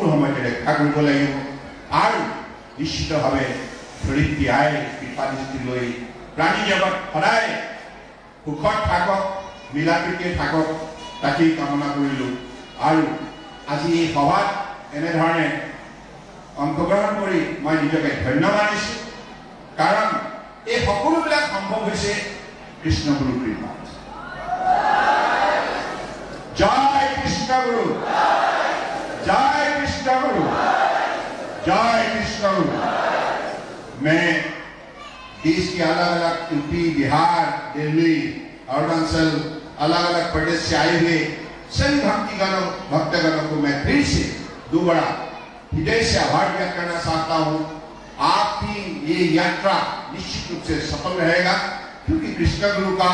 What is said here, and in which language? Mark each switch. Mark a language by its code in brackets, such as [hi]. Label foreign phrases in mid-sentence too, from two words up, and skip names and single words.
[as] সময়তে ৰক্ষা কৰিব লাগিব আৰু নিশ্চিতভাৱে ধৰিত্ৰী আই কৃপা দৃষ্টি লৈ প্ৰাণী জগত সদায় সুখত থাকক মিলা প্ৰীতিৰে থাকক তাকেই কামনা কৰিলোঁ আৰু আজি এই সভাত এনেধৰণে অংশগ্ৰহণ কৰি মই নিজকে ধন্য মানিছোঁ কাৰণ এই সকলোবিলাক সম্ভৱ হৈছে কৃষ্ণগুৰুৰ কৃপাত [hi] জয় কৃষ্ণগুৰু जय कृष्ण गुरु जय कृष्ण गुरु मैं देश के अलग अलग यूपी बिहार दिल्ली अरुणाचल अलग अलग प्रदेश से आए हुए सभी भक्तगणों को मैं फिर से दोबारा हृदय से आभार व्यक्त करना चाहता हूँ आपकी ये यात्रा निश्चित रूप से सफल रहेगा क्योंकि कृष्ण गुरु का